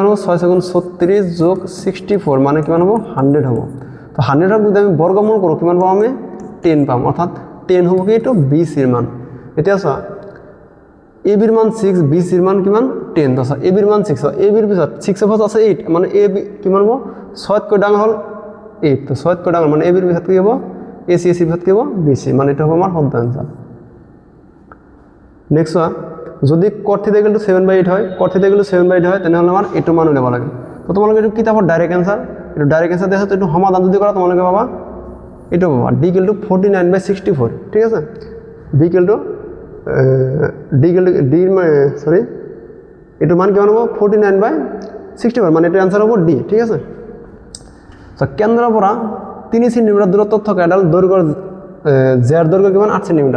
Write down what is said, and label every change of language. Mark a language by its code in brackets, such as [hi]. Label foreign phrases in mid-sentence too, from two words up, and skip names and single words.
[as] হ'ব 6 গুণ 36 যোগ 64 মানে কিমান হ'ব 100 হ'ব তো 100 ক যদি আমি বৰ্গমূল কৰো কিমান পাম আমি 10 পাম অর্থাৎ 10 হ'ব কি এইটো বি সিৰ মান এতিয়া চোৱা এ বিৰ মান 6 বি সিৰ মান কিমান 10 তো এ বিৰ মান 6 এ বিৰ পিছত 6 এর পাছত আছে 8 মানে এ বি কিমান হ'ব 6 তকৈ ডাঙৰ হল 8 তো 6 তকৈ ডাঙৰ মানে এ বিৰ পিছত কি হ'ব এ সি সিৰ পিছত কি হ'ব বি সি মানে এটা হ'ব আমাৰ শুদ্ধ আনসার নেক্সট যদি cot θ = 7/8 হয় cot θ = 7/8 হয় তেনেহলে আমাৰ এটো মান উলিয়াব লাগে তো তোমালোকে এইটো কিতাপৰ [en] direct answer [as] এটো [en] direct answer [as] দেখা তো এটো সমাধান যদি কৰা তোমালোকে পাবা এটো পাবা d = 49/64 ঠিক আছে b = d সরি এটো মান কিমান হ'ব 49/64 মানে এটো আনসার হ'ব d ঠিক আছে তো কেন্দ্ৰৰ পৰা 3 সেন্টিমিটার দূৰত্বত থকা এডাল দৈৰ্ঘ্যৰ জেৰ দৈৰ্ঘ্য কিমান 8 সেন্টিমিটার